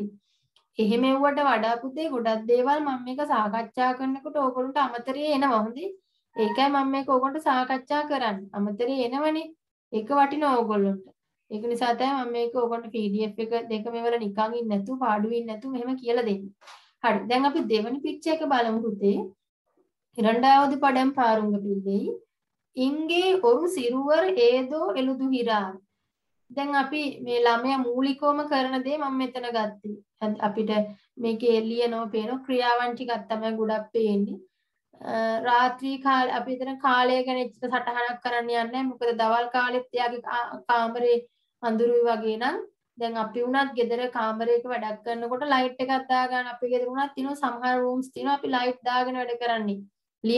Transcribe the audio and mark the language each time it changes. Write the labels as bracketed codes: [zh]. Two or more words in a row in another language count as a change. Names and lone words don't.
[si] එහෙම එව්වට වඩා පුතේ ගොඩක් දේවල් මම මේක සාකච්ඡා කරනකොට ඕගොල්ලන්ට අමතරේ එනවා. හොඳේ. ඒකයි මම මේක ඕගොල්ලන්ට සාකච්ඡා කරන්නේ. අමතරේ එනවනේ. ඒක වටිනවා ඕගොල්ලන්ට. ඒක නිසා තමයි මම මේක ඕගොල්ලන්ට PDF එක දෙකම වල නිකන් ඉන්නේ නැතුව පාඩුවේ ඉන්නේ නැතුව මෙහෙම කියලා දෙන්නේ. හරි. දැන් අපි දෙවෙනි පික්චර් එක බලමු පුතේ. [ta] இரண்டாவது படம் பாருங்க பிள்ளை. இங்கே ஒரு சிறுவர் ஏதோ எழுதுகிறார். [si] දැන් අපි මේ ළමයා මූලිකවම කරන දේ මම මෙතන ගත්තේ. අපිට මේකේ ලියනවා පේනවා ක්‍රියාවන් ටිකක් තමයි ගොඩක් පේන්නේ. රාත්‍රී කාලේ අපි එතන කාලය ගැන එච්චර සටහනක් කරන්න යන්නේ නැහැ. මොකද දවල් කාලෙත් එයාගේ කාමරේ අඳුරුයි වගේ නම් දැන් අපි උනත් ගෙදර කාමරයක වැඩක් කරනකොට ලයිට් එකක් දාගන්න අපේ ගෙදර උනත් තියෙනවා සමහර රූම්ස් තියෙනවා අපි ලයිට් දාගෙන වැඩ කරන්නේ.